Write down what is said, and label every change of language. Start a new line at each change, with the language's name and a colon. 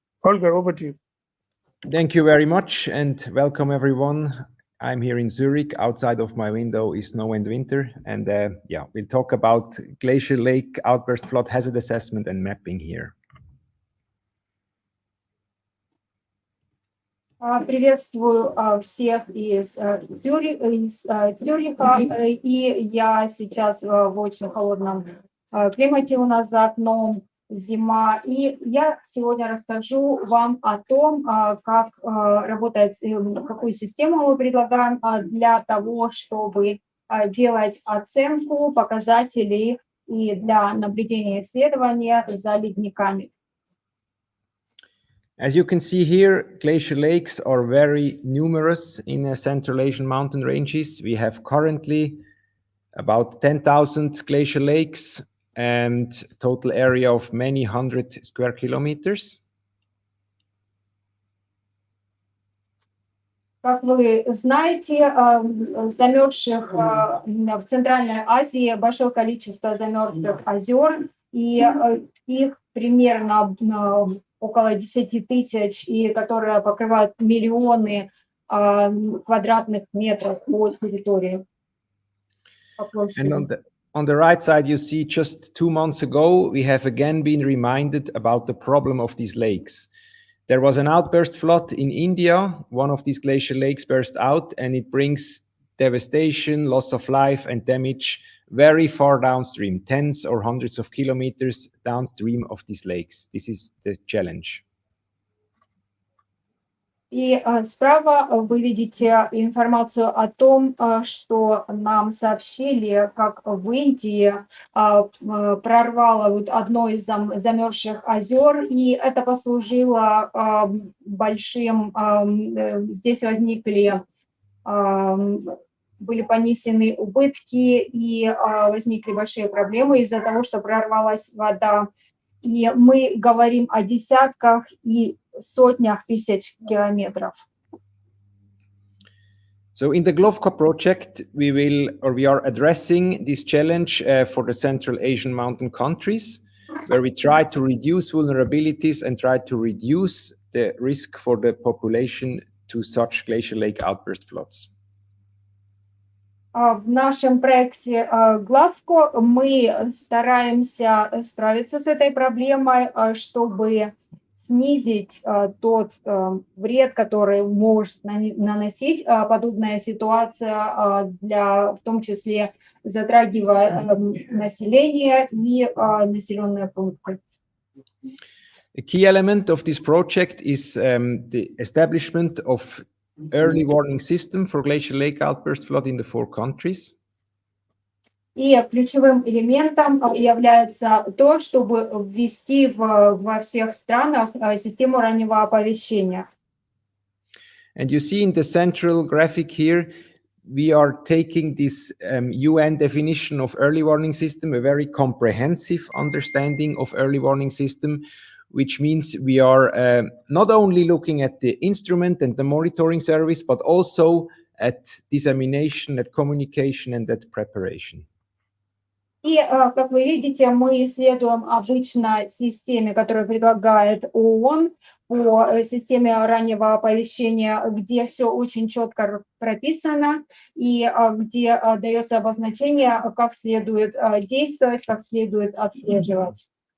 English: Holger, over to you. Thank you very much, and welcome everyone. I'm here in Zurich. Outside of my window is snow and winter, and we'll talk about Glacier Lake Outburst Flood Hazard Assessment and mapping here.
Russian: Приветствую всех из Цюриха, и я сейчас в очень холодном климате, у нас за окном зима, и я сегодня расскажу вам о том, как работает, какую систему мы предлагаем для того, чтобы делать оценку показателей и для наблюдения и исследования за ледниками.
English: As you can see here, glacier lakes are very numerous in Central Asian mountain ranges. We have currently about 10,000 glacier lakes and total area of many hundred square kilometers.
Russian: Как вы знаете, замерзших в Центральной Азии большое количество замерзших озер, и их примерно около 10 тысяч, и которые покрывают миллионы квадратных метров по территории.
English: And on the right side, you see just 2 months ago, we have again been reminded about the problem of these lakes. There was an outburst flood in India. One of these glacier lakes burst out, and it brings devastation, loss of life, and damage very far downstream, tens or hundreds of kilometers downstream of these lakes. This is the challenge.
Russian: И справа вы видите информацию о том, что нам сообщили, как в Индии прорвало вот одно из замерзших озер, и это послужило большим, здесь возникли, были понесены убытки, и возникли большие проблемы из-за того, что прорвалась вода. И мы говорим о десятках и сотнях тысяч километров.
English: So in the GLOVCO project, we are addressing this challenge for the Central Asian mountain countries, where we try to reduce vulnerabilities and try to reduce the risk for the population to such glacial lake outburst floods.
Russian: В нашем проекте Главко мы стараемся справиться с этой проблемой, чтобы снизить тот вред, который может наносить подобная ситуация, в том числе затрагивая население и населенные пункты.
English: A key element of this project is the establishment of early warning system for glacial lake outburst flood in the 4 countries.
Russian: И ключевым элементом является то, чтобы ввести во всех странах систему раннего оповещения.
English: And you see in the central graphic here, we are taking this UN definition of early warning system, a very comprehensive understanding of early warning system, which means we are not only looking at the instrument and the monitoring service, but also at dissemination, at communication, and at preparation.
Russian: И, как вы видите, мы исследуем обычно системе, которую предлагает ООН, по системе раннего оповещения, где все очень четко прописано и где дается обозначение, как следует действовать, как следует отслеживать.